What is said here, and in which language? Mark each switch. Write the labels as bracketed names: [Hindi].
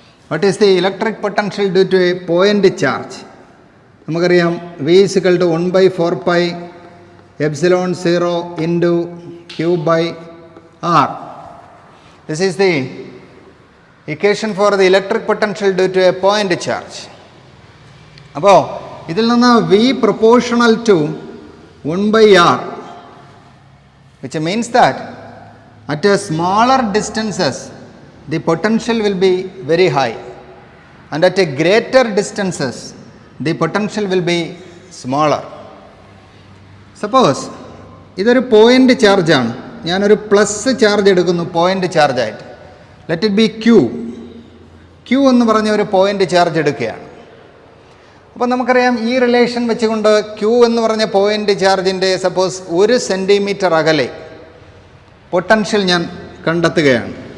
[English] What is the electric potential due to a point charge? [Malayalam] നമുക്കറിയാം [English] V = 1/4πε0 into Q/r. This is the equation for the electric potential due to a point charge. [Malayalam] അപ്പോൾ ഇതിൽ നിന്ന് [English] V proportional to 1/r, which means that at a smaller distances the potential will be very high and at a greater distances the potential will be smaller. [Malayalam] Suppose ഇതൊരു point ചാർജാണ്. ഞാനൊരു plus charge എടുക്കുന്നു point ചാർജായിട്ട്. [English] let it be [Malayalam] Q എന്ന് പറഞ്ഞ ഒരു point charge എടുക്കുകയാണ്. അപ്പോൾ നമുക്കറിയാം ഈ റിലേഷൻ വെച്ചുകൊണ്ട് Q എന്ന് പറഞ്ഞ പോയിൻ്റ് ചാർജിൻ്റെ സപ്പോസ് 1 സെൻറ്റിമീറ്റർ അകലെ പൊട്ടൻഷ്യൽ ഞാൻ കണ്ടെത്തുകയാണ്.